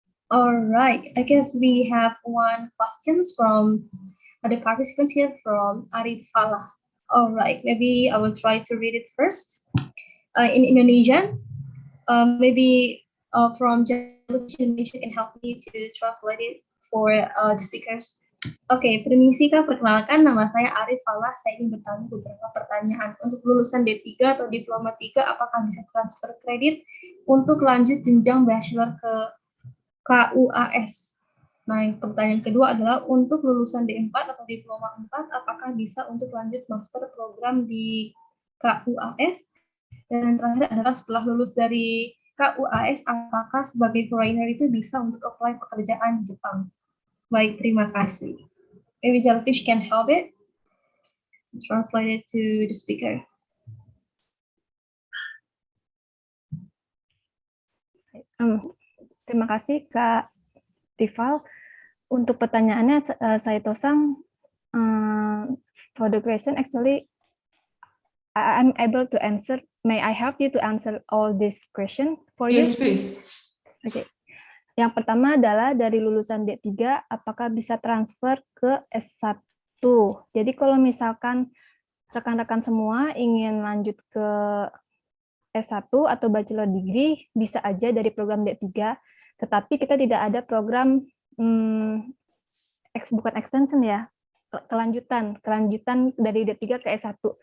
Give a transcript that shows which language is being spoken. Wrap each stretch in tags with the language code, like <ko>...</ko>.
<en>All right, I guess we have one question from the participants here from Arif Falah. All right, maybe I will try to read it first. In Indonesian, maybe from Indonesian can help me to translate it for the speakers.</en> <id>Oke, permisi Kak, perkenalkan nama saya Arif Falah. Saya ingin bertanya beberapa pertanyaan. Untuk lulusan D3 atau Diploma 3, apakah bisa transfer kredit untuk lanjut jenjang bachelor ke KUAS? Nah, yang pertanyaan kedua adalah untuk lulusan D4 atau Diploma 4, apakah bisa untuk lanjut master program di KUAS? Dan yang terakhir adalah setelah lulus dari KUAS, apakah sebagai foreigner itu bisa untuk apply pekerjaan di Jepang? Baik, terima kasih.</id> <en>Maybe Jellyfish can help it. Translate it to the speaker.</en> <id>Terima kasih Kak Tifal. Untuk pertanyaannya,</id> <en>Saito-san, for the question, actually, I'm able to answer. May I help you to answer all this question for you? Yes, please. Okay.</en> <id>Yang pertama adalah dari lulusan D3, apakah bisa transfer ke S1? Jadi kalau misalkan rekan-rekan semua ingin lanjut ke S1 atau bachelor degree, bisa aja dari program D3, tetapi kita tidak ada program, bukan extension ya, kelanjutan dari D3 ke S1.</id>